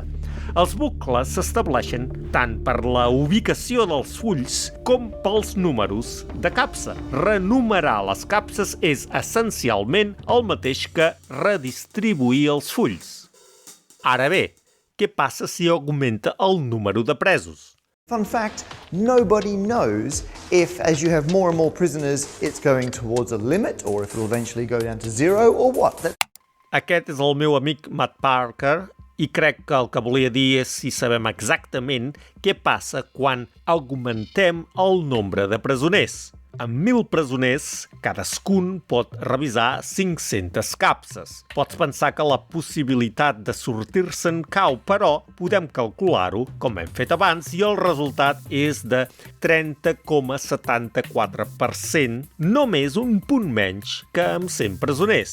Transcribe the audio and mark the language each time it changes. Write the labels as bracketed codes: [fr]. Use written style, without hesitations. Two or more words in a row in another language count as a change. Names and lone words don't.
[ca] Els bucles s'estableixen tant per la ubicació dels fulls com pels números de capsa. Renumerar les capses és essencialment el mateix que redistribuir els fulls. Ara bé, què passa si augmenta el número de presos? [en] Fun fact, nobody knows if, as you have more and more prisoners, it's going towards a limit, or if it'll eventually go down to 0, or what. [ca] Aquest és el meu amic Matt Parker, I crec que el que volia dir és si sabem exactament què passa quan augmentem el nombre de presoners. Amb 1.000 presoners, cadascun pot revisar 500 capses. Pots pensar que la possibilitat de sortir-se'n cau, però podem calcular-ho, com hem fet abans, i el resultat és de 30,74%, només un punt menys que amb 100 presoners.